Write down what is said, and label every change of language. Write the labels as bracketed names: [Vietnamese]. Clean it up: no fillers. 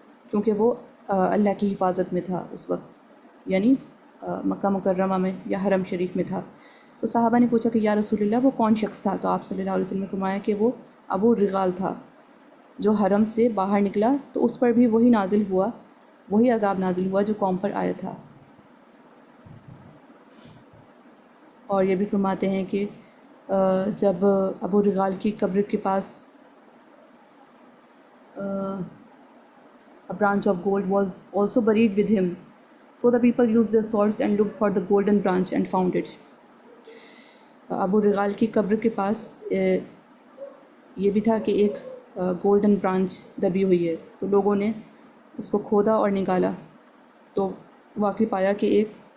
[Urdu] کیونکہ وہ اللہ کی حفاظت میں تھا اس وقت، یعنی مکہ مکرمہ میں یا حرم شریف میں تھا۔ تو صحابہ نے پوچھا کہ یا رسول اللہ وہ کون شخص تھا؟ تو آپ صلی اللہ علیہ وسلم نے فرمایا کہ وہ ابو رغال تھا، جو حرم سے باہر نکلا تو اس پر بھی وہی عذاب نازل ہوا جو قوم پر آیا تھا۔ اور یہ بھی فرماتے ہیں کہ جب ابو رغال کی قبر کے پاس [English] a branch of gold was also buried with him. So the people used their swords and looked for the golden branch and found it. [Urdu] ابو رغال کی قبر کے پاس یہ بھی تھا کہ ایک گولڈن برانچ دبی ہوئی ہے، تو لوگوں نے اس کو کھودا اور نکالا تو واقعی پایا کہ ایک